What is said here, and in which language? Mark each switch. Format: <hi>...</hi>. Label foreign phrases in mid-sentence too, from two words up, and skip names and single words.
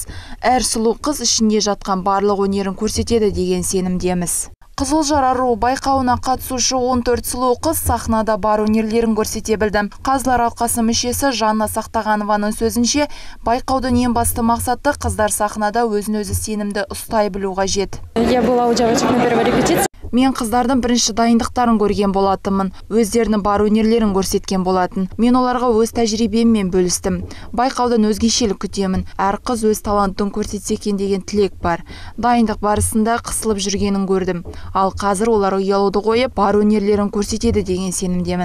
<kk>Әр сұлу қыз ішінде жатқан барлық өнерін көрсетеді деген сенімдеміз. Қызылжар аруы байқауына қатысушы 14 сұлу қыз сахнада бар өнерлерін көрсете білді. Қазылар алқасы мүшесі Жанна Сақтағанованың сөзінше, байқаудың ең басты мақсаты қыздар сахнада өзін-өзі сенімді ұстай білу қажет.</kk> <ru>Я была у девочек на первой репетиции.</ru> <kk>Мен қыздардың бірінші дайындықтарын көрген болатынмын. Өздерінің бар өнерлерін көрсеткен болатын. Мен оларға өз тәжірибеммен бөлістім. Байқаудан өзгешелік күтемін. Әр қыз өз талантын көрсетсе екен деген тілек бар. Дайындық барысында қысылып жүргенін көрдім. Ал қазір олар ұялуды қойып, бар өнерлерін көрсетеді деген сенімдемін.</kk>